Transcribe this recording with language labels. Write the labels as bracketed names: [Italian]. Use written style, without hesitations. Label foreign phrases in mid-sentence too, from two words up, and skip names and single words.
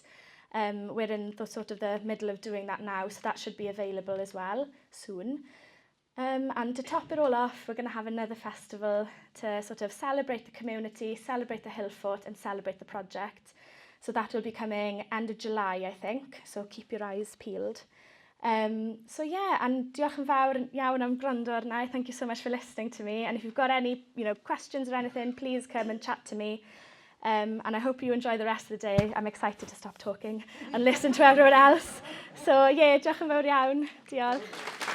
[English] We're in the middle of doing that now, so that should be available as well soon. And to top it all off, we're going to have another festival to sort of celebrate the community, celebrate the Hillfort, and celebrate the project. So that will be coming end of July, I think, so keep your eyes peeled. So yeah, and [Welsh] diolch yn fawr iawn am gwrando arna. [English] Thank you so much for listening to me. And if you've got any questions or anything, please come and chat to me. And I hope you enjoy the rest of the day. I'm excited to stop talking and listen to everyone else. So yeah, [Welsh] diolch yn fawr iawn. Diolch.